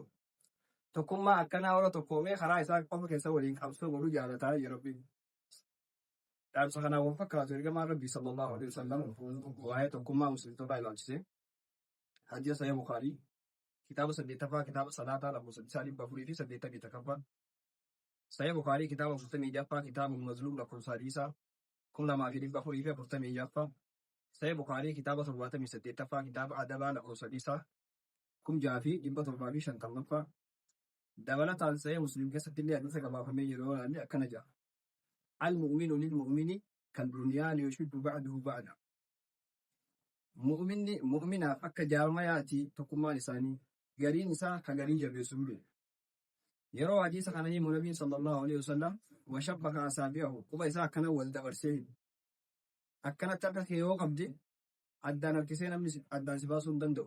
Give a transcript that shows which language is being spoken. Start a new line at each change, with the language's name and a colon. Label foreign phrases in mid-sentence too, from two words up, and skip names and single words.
Oromo: Tokkummaa akkanaa warra tokkoomee karaa isaa qofa keessa waliin qabsoo godhu jaalataa yeroo fi dhaabsa kanaa wal fakkaatu ergamaan Rabbii
Arabic: صلى الله عليه وسلم
Oromo: waa'ee tokkummaa musliimtotaa ilaalchisee hadiisa Sahih Bukhaarii kitaaba 8ffaa kitaaba salaataa lakkoofsa 480 Sahih Bukhaarii kitaaba 46ffaa kitaaba Mazluum lakkoofsa hadiisaa 2446 Sahih Bukhaarii kitaaba 78ffaa kitaaba adabaa lakkoofsa hadiisaa 6750 dabalataan Sahih Musliim keessatti illee hadiisa gabaafamee yeroo ilaalle akkana jedha.
Arabic: المؤمن للمؤمن كالبنيان يشد بعضه بعضا.
Oromo: Mu'minaaf akka jaarmayaati tokkummaan isaanii gariin isaa ka garii jabeessuun beeku. Yeroo hadiisa kana himu Nabiin
Arabic: صلى الله عليه وسلم وشبك أصابعه
Oromo: quba isaa akkana wal dabarsee akkanatti akka kee yoo qabde addaan harkisee namni addaan si baasuu hin danda'u.